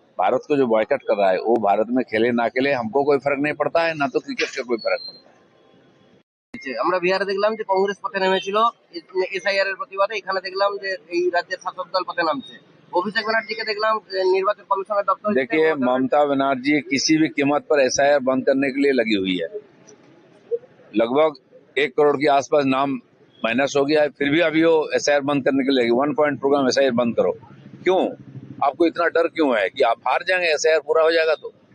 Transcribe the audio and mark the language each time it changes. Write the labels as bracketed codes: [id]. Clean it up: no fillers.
[hi] भारत को जो बॉयकॉट कर रहा है वो भारत में खेले ना खेले हमको कोई फर्क नहीं पड़ता है, ना तो क्रिकेट का कोई फर्क पड़ता है। [bn] আমরা বিহারে দেখলাম যে কংগ্রেস পথে নেমেছিল এসআইআর এর প্রতিবাদে। এখানে দেখলাম যে এই রাজ্যের শাসক দল পথে নামছে। অভিষেক ব্যানার্জিকে দেখলাম নির্বাচন কমিশনের দপ্তরে। [hi] देखिए, ममता बनर्जी किसी भी कीमत पर एसआईआर बंद करने के लिए लगी हुई है। लगभग 1 करोड़ के आसपास नाम माइनस हो गया है, फिर भी अभी वो एसआईआर बंद करने के लिए लगी। 1 पॉइंट प्रोग्राम एसआईआर बंद करो। क्यों? आपको इतना डर क्यों है कि आप हार जाएंगे? एसआईआर पूरा हो जाएगा तो?